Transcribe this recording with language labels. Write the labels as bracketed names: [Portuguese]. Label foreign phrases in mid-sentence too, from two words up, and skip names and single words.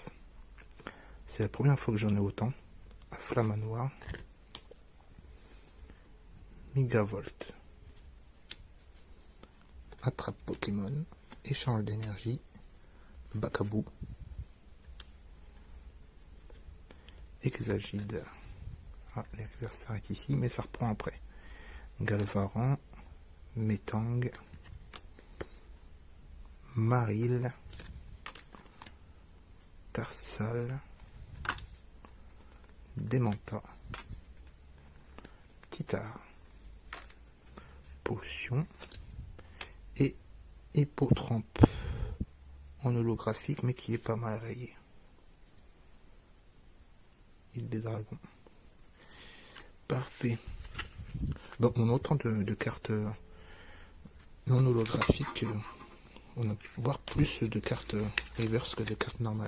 [French] C'est la première fois que j'en ai autant. À Flamme Noire, Megavolt, Attrape Pokémon, Échange d'énergie, Bakabou, Exagide. Ah, les reverse s'arrêtent ici, mais ça reprend après. Galvaran, Metang, Maril, Tarsal, Démenta, Titar, Potion et Hippotrampe en holographique, mais qui est pas mal rayé. Île des Dragons. Parfait. Bon, on a autant de cartes non holographiques. On a voire plus de cartes reverse que de cartes normales.